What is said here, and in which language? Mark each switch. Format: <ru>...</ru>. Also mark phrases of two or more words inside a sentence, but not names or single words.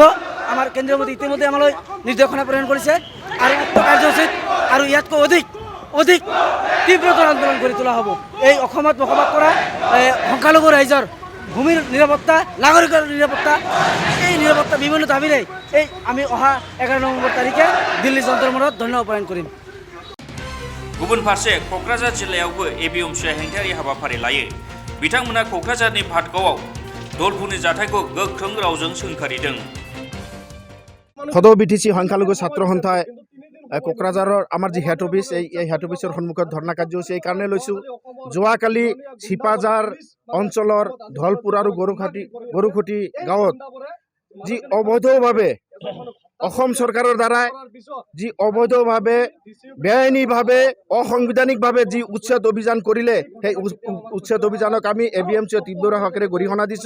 <as>আমাৰ কেন্দ্ৰীয় মন্ত্ৰী ইতিমধ্যে আমালৈ নিৰ্দেশনা প্ৰেৰণ কৰিছে আৰু উক্ত কাৰ্যসূচীত আৰু ইয়াতকৈ অধিক তীব্ৰতৰ আন্দোলন কৰি তোলা হ'ব। এই অসমত বসবাস কৰা সংখ্যালঘু ৰাইজৰ ভূমিৰ নিৰাপত্তা, নাগৰিকৰ নিৰাপত্তা, এই নিৰাপত্তা বিভিন্ন দাবীৰে আমি অহা 11 নৱেম্বৰ তাৰিখে দিল্লী যন্তৰ মন্তৰত ধৰ্ণা ৰূপায়ণ কৰিম।</as> <brx>गुबुन फारसे क'क्राझार जिल्लायावबो एबिएमसिआ हेंथायारि हाबाफारि लायो। बिथांमोना क'क्राझारनि भाटगावआव दलफुरनि जाथायखौ गोख्रों रावजों सोंखारिदों।</brx> <as>সদৌ বিটিচি সংখ্যালঘু ছাত্ৰ সন্থাই কোকৰাঝাৰৰ আমাৰ যি</as> <en>head office</en> <as>এই হেড অফিচৰ সন্মুখত ধৰ্ণা কাৰ্যসূচী এই কাৰণে লৈছোঁ। যোৱাকালি চিপাঝাৰ অঞ্চলৰ ধলপুৰ আৰু গৰুখুটি গাঁৱত যি অবৈধভাৱে অসম চৰকাৰৰ দ্বাৰাই যি অবৈধভাৱে বেআইনীভাৱে অসাংবিধানিকভাৱে যি উচ্ছেদ অভিযান কৰিলে সেই উচ্ছেদ অভিযানক আমি এবিএমচিয়ে তীব্ৰ হাকেৰে গৰিহণা দিছোঁ।</as>